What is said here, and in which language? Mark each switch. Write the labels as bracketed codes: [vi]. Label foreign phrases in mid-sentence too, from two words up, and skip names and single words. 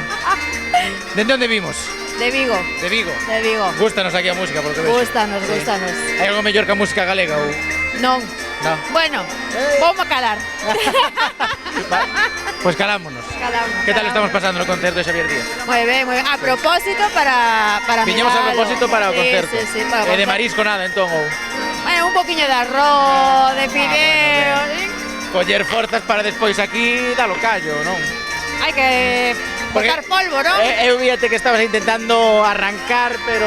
[gl] Dende onde vimos? De Vigo. De Vigo. De Vigo. Gústanos aquí a música, por lo que vexo. Gústanos, Sí. gústanos. Hai algo mellor que a música galega ou? Non. [es] No. Bueno, vamos a calar. [gl] Pues calámonos. Calamos. Que tal estamos pasando no concerto de Xavier Díaz? [es] Muy bien, muy bien. [gl] A propósito para Viñemos a miralo. propósito para o Sí, concerto. Sí, sí, para o E de concerto. marisco nada, entón, ou? [es] Bueno, un poquinho de arroz, de fideos... [gl] Coller forzas para despois aquí dalo callo, non? Hai que botar polvo, non? Eu víate que estabas intentando arrancar, pero...